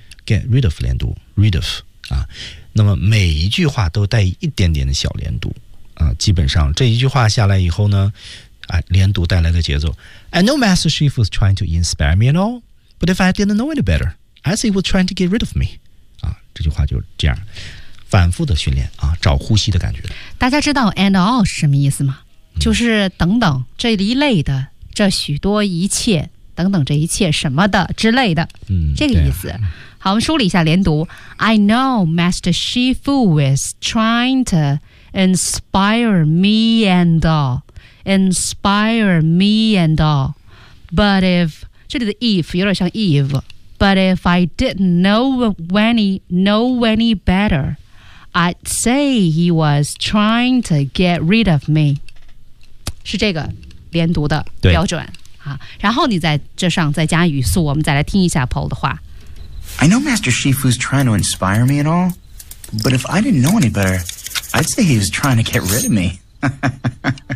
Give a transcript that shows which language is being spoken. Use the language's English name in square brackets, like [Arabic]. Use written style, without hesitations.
[English] Get rid of 连读 Rid of [Chinese] 啊，那么每一句话都带一点点的小连读啊，基本上这一句话下来以后呢，啊，连读带来的节奏 [English] I know Master Shifu was trying to inspire me and all, but if I didn't know any better, I'd say he was trying to get rid of me. [Chinese] 啊，这句话就这样反复的训练啊，找呼吸的感觉。大家知道 and all 是什么意思吗？就是等等这一类的，这许多一切等等这一切什么的之类的，嗯，这个意思。好，我们梳理一下连读。 [English] I know Master Shifu is trying to inspire me and all, inspire me and all. But if [Chinese] 这里的 [English] if [Chinese] 有点像 [English] Eve, but if I didn't know any better, I'd say he was trying to get rid of me. [Chinese] 是这个连读的标准啊，然后你在这上再加语速，我们再来听一下 Paul 的话。 [English] I know Master Shifu's trying to inspire me and all, but if I didn't know any better, I'd say he was trying to get rid of me.